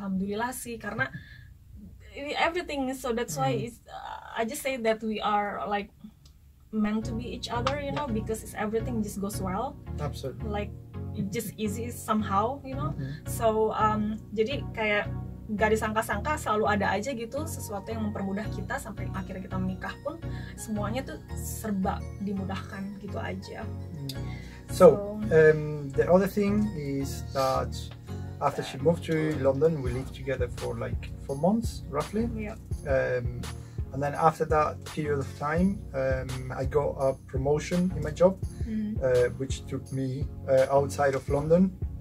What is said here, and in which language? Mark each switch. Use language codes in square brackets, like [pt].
[en] Alhamdulillah [id] sih, karena [en] everything, so that's why I just say that we are like meant to be each other, you know, because everything just goes well. Absolutely. Like it just easy somehow, you know. [id] So jadi kayak gak disangka-sangka selalu ada aja gitu sesuatu yang mempermudah kita, sampai akhirnya kita menikah pun semuanya tuh serba dimudahkan gitu aja. [en] So the other thing is that after she moved to London, we lived together for like 4 months roughly. And then after that period of time, I got a promotion in my job, which took me outside of London.